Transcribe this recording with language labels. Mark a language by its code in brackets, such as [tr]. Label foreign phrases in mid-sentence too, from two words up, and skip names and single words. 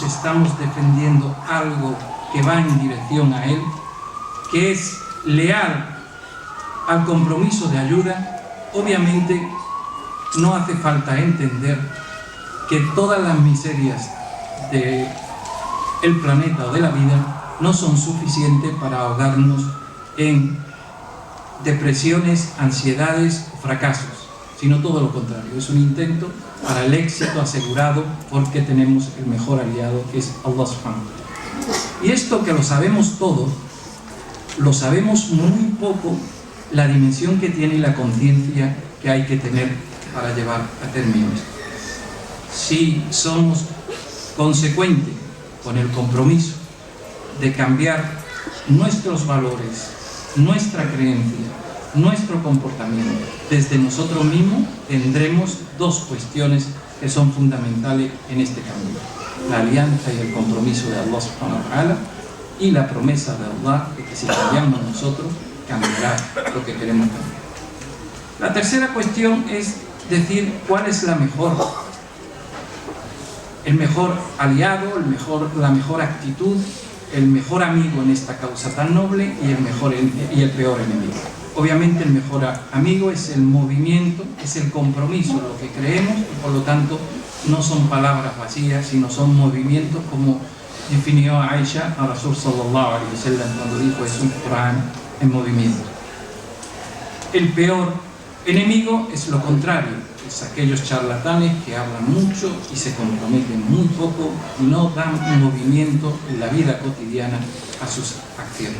[es] estamos defendiendo algo que va en dirección a Él, que es leal al compromiso de ayuda, obviamente no hace falta entender que todas las miserias del planeta o de la vida no son suficientes para ahogarnos en depresiones, ansiedades o fracasos, sino todo lo contrario. Es un intento para el éxito asegurado, porque tenemos el mejor aliado, que es [ar] الله سبحانه وتعالى. [es] Y esto, que lo sabemos todo, lo sabemos muy poco la dimensión que tiene y la conciencia que hay que tener para llevar a término esto. Si somos consecuentes con el compromiso de cambiar nuestros valores, nuestra creencia, nuestro comportamiento desde nosotros mismos, tendremos dos cuestiones que son fundamentales en este cambio: la alianza y el compromiso de [ar] الله سبحانه وتعالى, [es] y la promesa de Allah de que si cambiamos nosotros, cambiará lo que queremos cambiar. La tercera cuestión es decir cuál es el mejor aliado, la mejor actitud, el mejor amigo en esta causa tan noble, y el peor enemigo. Obviamente el mejor amigo es el movimiento, es el compromiso, lo que creemos, y por lo tanto no son palabras vacías, sino son movimientos, como definió Aisha a [ar] رسول صلى الله عليه وسلم [es] cuando dijo: es un Corán en movimiento. El peor enemigo es lo contrario, es aquellos charlatanes que hablan mucho y se comprometen muy poco y no dan un movimiento en la vida cotidiana a sus acciones.